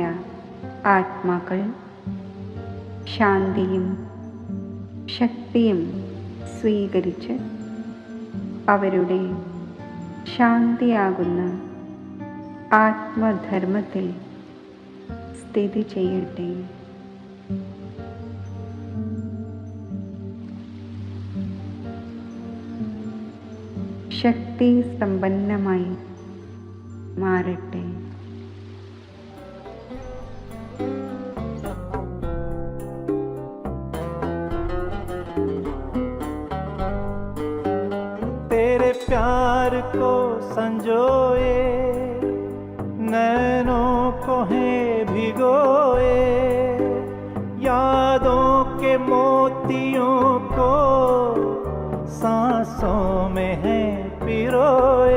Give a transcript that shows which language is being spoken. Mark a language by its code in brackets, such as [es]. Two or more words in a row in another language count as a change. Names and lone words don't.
[ml] ആത്മാക്കൾ ശാന്തിയും ശക്തിയും സ്വീകരിച്ച് അവരുടെ ശാന്തിയാകുന്ന ആത്മധർമ്മത്തിൽ സ്ഥിതി ചെയ്യട്ടെ. ശക്തി സമ്പന്നമായി മാറട്ടെ. [hi] तेरे प्यार को संजोए, नैनों को है भिगोए, यादों के मोतियों को सांसों में है पिरोए।